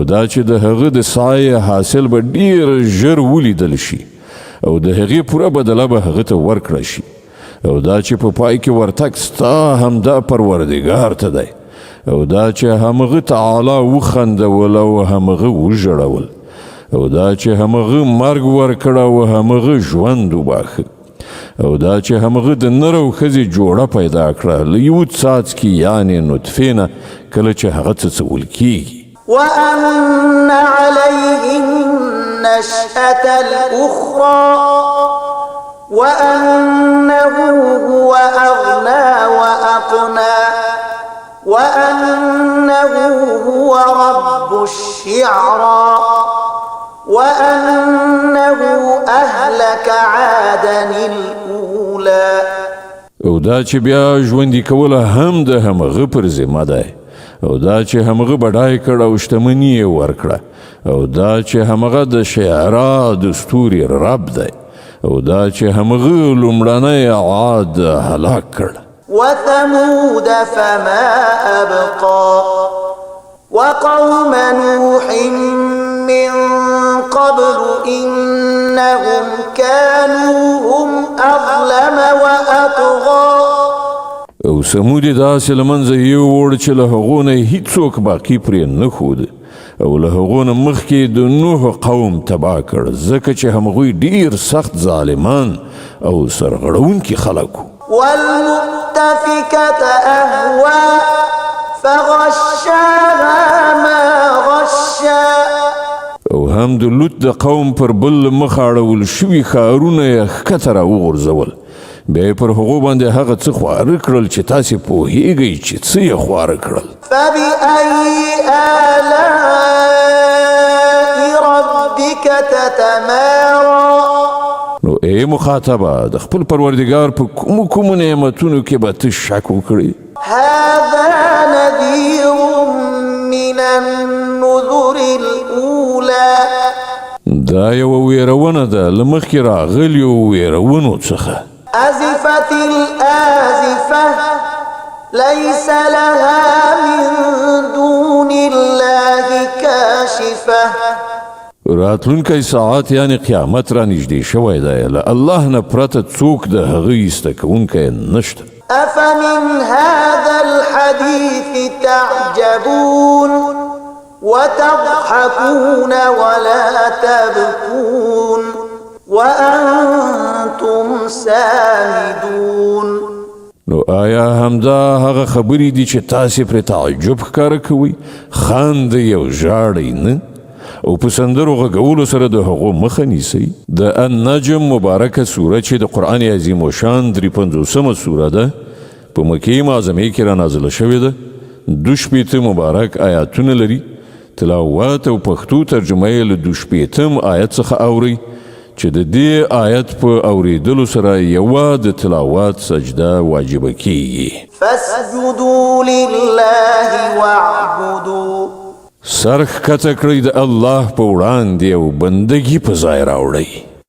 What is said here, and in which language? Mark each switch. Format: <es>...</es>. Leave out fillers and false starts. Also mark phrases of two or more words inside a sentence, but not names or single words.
<ps>دا چې د هغه د سایه حاصل به ډیر ژر ولیدل شي او د هغې پوره بدله به هغه ته ورکړه شي او دا چې په پای کې ورتګ ستا همدا پروردګار ته دی او دا چې همغه تعالی وخندول او همغه وژړول او دا چې همغه مرګ ورکړه او همغه ژوند وباخه او دا چې همغه د نر او ښځې جوړه پیدا کړه له یو څاڅکي یعنې نطفې نه کله چې هغه څڅول کیږي</ps> <ar>وأن عليه النشأة الأخرى وأنه هو أغنى وأقنى وأنه هو رب الشعرى وأنه أهلك عادا الأولى.</ar> <ps>او دا چې بیا ژوندي کوله هم د همغه پر ذمه دی او دا چې همغه بډای کړه او شتمني یې ورکړه او دا چې همغه د شعرا د ستوري رب دی او دا چې همغه لومړنی عاد هلاک کړ.</ps> <ar>وثمود فما أبقى وقوم نوح من قبل إنهم كانوا هم أظلم وأطغى.</ar> <ps>او سمود داسې له منځه یووړ چې له هغو نه هیڅوک باقي پرې نه ښود او له هغو نه مخکې د نوح قوم تباه کړ ځکه چې همغوی ډیر سخت ظالمان او سرغړونکي خلک وو.</ps> <ar>والمؤتفكة أهوى فغشاها ما غشا.</ar> <ps>او هم د لوط د قوم پر بل مخ اړول شوي ښارونه یې ښکته راوغورځول بیا پر هغو باندې هغه څه خواره کړل چې تاسې پوهیږئ چې څه یې خواره کړل.</ps> <ar>فبأي آلاء ربك تتمارى.</ar> <ps>نو ای مخاطبه د خپل پروردګار په کومو نعمتونو کې به ته شک وکړې.</ps> <ar>هذا نذير من النذر الأولى.</ar> <ps>دا یوه ویرونه ده له مخکې راغلیو ویرونو څخه.</ps> <ar>أزفت الآزفة ليس لها من دون الله كاشفة.</ar> <ps>راتلونکی ساعت یعنی قیامت را نږدې شوی دی له الله نه پرته څوک د هغه ایسته کوونکی نشته.</ps> <ar>أفمن هذا الحديث تعجبون وتضحكون ولا تبكون وأنتم سامدون.</ar> <ps>نو آیا همدا هغه خبرې دي چې تاسې پرې تعجب ښکاره کوئ خاندئ او ژاړئ نه او په سندرو غږولو سره د هغو مخه نیسئ. د النجم مبارکه سوره چې د قرآن عظیم الشان 53مه سوره ده په مکې معظمې کې را نازله شوې ده 2 مبارک آیاتونه لري. تلاوت او پښتو ترجمه یې له 2 آیت څخه اورئ چې د دې آیت په اوریدلو سره یوه د تلاوت سجده واجبه کیږي.</ps> <ar>فاسجدوا لله واعبدوا.</ar> <ps>سر ښکته کړئ د الله په وړاندې او بندګي په ځای راوړئ.</ps>